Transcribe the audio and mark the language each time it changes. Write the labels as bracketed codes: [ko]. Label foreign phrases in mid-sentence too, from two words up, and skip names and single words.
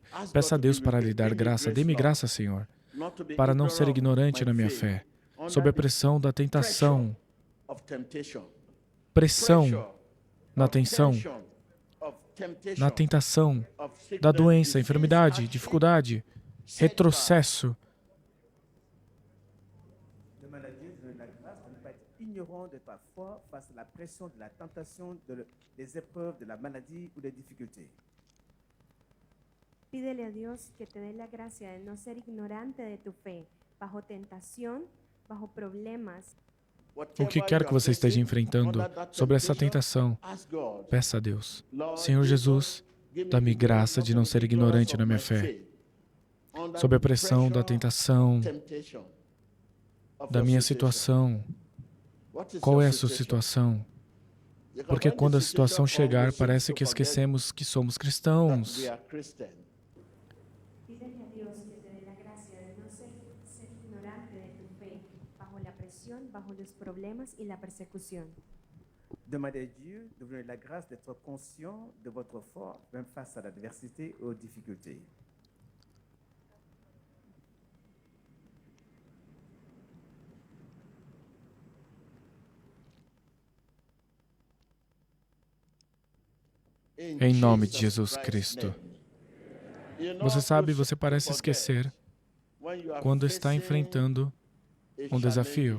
[pt] Peça a Deus para lhe dar graça. Dê-me graça, Senhor, para não ser ignorante na minha fé, sob a pressão da tentação, pressão na tentação da doença, enfermidade, dificuldade, retrocesso. [fr] Ignorant de ta foi face à la pression de la tentation, des épreuves, de la maladie ou des difficultés. [es] Pídele a Dios que te dé la gracia de no ser ignorante de tu fe, bajo tentación, bajo problemas. [pt] O que quer que você esteja enfrentando sobre essa tentação, peça a Deus. Senhor Jesus, dá-me graça de não ser ignorante na minha fé, sob a pressão da tentação, da minha situação. Qual é a sua situação? Porque quando a situação chegar, parece que esquecemos que somos cristãos. [es] Pídele a Dios que te dé la gracia de no ser ignorante de tu fe, bajo la presión, bajo los problemas y la persecución. [fr] Demandez à Dieu de vous donner la grâce d'être conscient de votre foi, même face à l'adversité et aux difficultés. [pt] Em nome de Jesus Cristo. Você sabe, você parece esquecer quando está enfrentando um desafio.